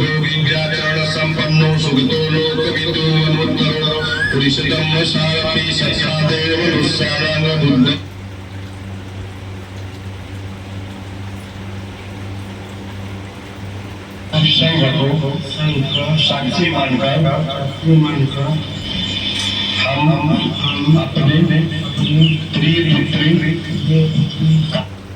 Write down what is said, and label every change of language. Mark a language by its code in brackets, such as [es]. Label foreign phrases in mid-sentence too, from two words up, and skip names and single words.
[pi] विद्याचरण संपन्नो सुगतो लोकविदो अनुत्तरो पुरुषोत्तम सारथि सत्सादेव मनुष्याणां [hi] बुद्ध संघ को साक्षी मानकर हम अपने प्रिय पुत्री